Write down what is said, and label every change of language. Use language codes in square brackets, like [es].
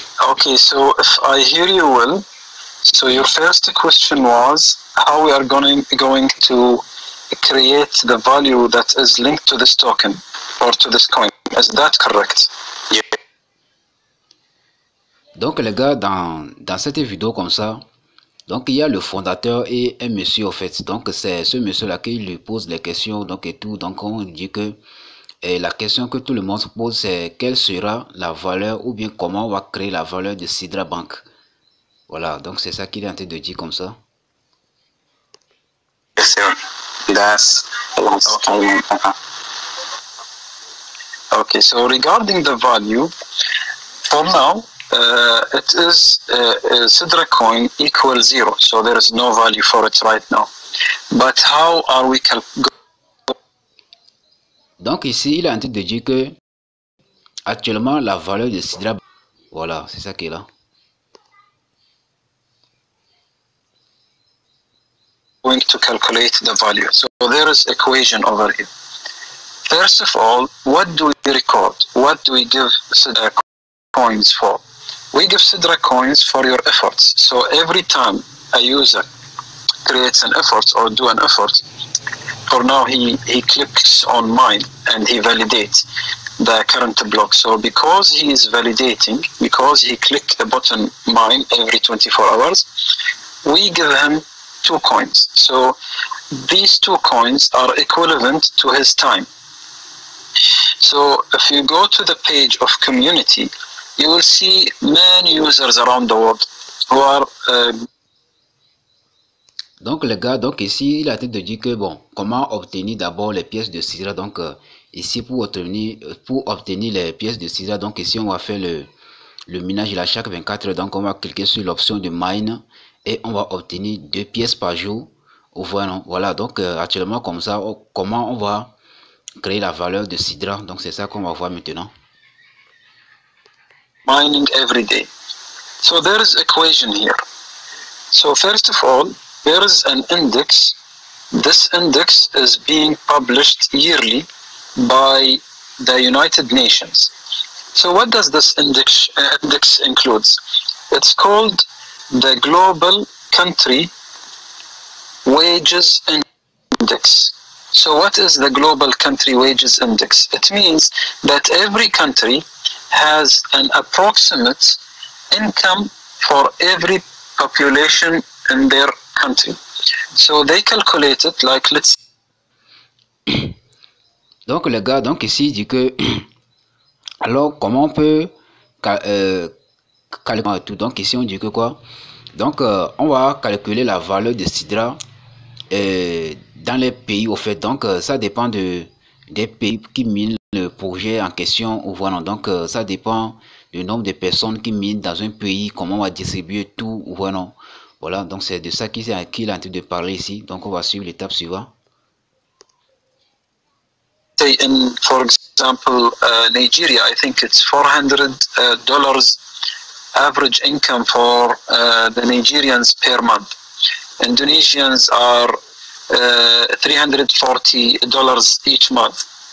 [en] Okay, so if I hear you well, so your first question was how we are going to create the value that is linked to this token or to this coin. Is that correct? Yeah. [fr] Donc les gars, dans cette vidéo comme ça, donc il y a le fondateur et un monsieur en fait. Donc c'est ce monsieur là qui lui pose les questions donc et tout. Donc on dit que la question que tout le monde se pose c'est quelle sera la valeur ou bien comment on va créer la valeur de Sidra Bank. Voilà, donc c'est ça qu'il est en train de dire comme ça. [en] Yes, sir. That's okay. Okay, so regarding the value, for now, it is Sidra coin equals 0, so there is no value for it right now. But how are we [fr] Donc ici, il est en train de dire que actuellement la valeur de Sidra, voilà, c'est ça qui est là. [en] going to calculate the value? So there is equation over here. First of all, what do we record? What do we give Sidra coins for? We give Sidra coins for your efforts. So every time a user creates an effort or do an effort, for now he clicks on mine and he validates the current block. So because he is validating, because he clicked the button mine every 24 hours, we give him 2 coins. So these 2 coins are equivalent to his time. So if you go to the page of community, you will see many users around the world who are [fr] Donc les gars, donc ici il a été de dire que bon, comment obtenir d'abord les pièces de Sidra. Donc ici pour obtenir les pièces de Sidra, donc ici on va faire le minage là chaque 24 heures. Donc on va cliquer sur l'option de mine et on va obtenir 2 pièces par jour. Voilà, donc actuellement comme ça, comment on va créer la valeur de Sidra. Donc c'est ça qu'on va voir maintenant. [en] Mining every day. So there is equation here. So first of all, there is an index. This index is being published yearly by the United Nations. So what does this index includes? It's called the Global Country Wages Index. So what is the Global Country Wages Index? It means that every country has an approximate income for every population in their country. So they calculate it like, let's... [fr] Donc les gars, donc ici il dit que alors comment on peut calculer tout. Donc ici on dit que quoi? Donc on va calculer la valeur de Sidra dans les pays au fait. Donc ça dépend des pays qui minent le projet en question ou voilà. Donc ça dépend du nombre de personnes qui minent dans un pays, comment on va distribuer tout ou voilà. Voilà, donc c'est de ça qu'il est en train de parler ici. Donc on va suivre l'étape suivante. [en] For example, Nigeria, I think it's $400 average income for the Nigerians per month. Indonesians are $340 each month.